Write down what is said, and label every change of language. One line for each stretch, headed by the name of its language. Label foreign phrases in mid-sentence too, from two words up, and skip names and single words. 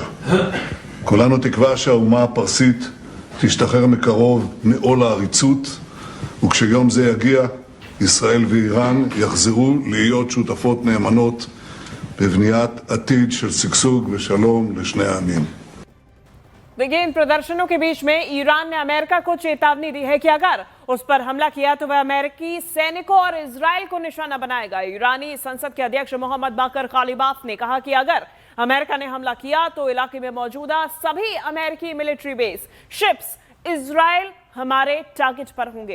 Hebrew: כולנו תקווה שהאומה הפרסית תשתחרר מקרוב מעול העריצות, וכשיום זה יגיע, ישראל ואיראן יחזרו להיות שותפות נאמנות בבניית עתיד של שגשוג ושלום לשני העמים.
Hindi: देखिए, इन प्रदर्शनों के बीच में ईरान ने अमेरिका को चेतावनी दी है कि अगर उस पर हमला किया तो वह अमेरिकी सैनिकों और इजराइल को निशाना बनाएगा। ईरानी संसद के अध्यक्ष मोहम्मद बाकर कालिबाफ ने कहा कि अगर अमेरिका ने हमला किया तो इलाके में मौजूदा सभी अमेरिकी
English: military base, ships
Hindi: इजराइल हमारे टारगेट पर होंगे।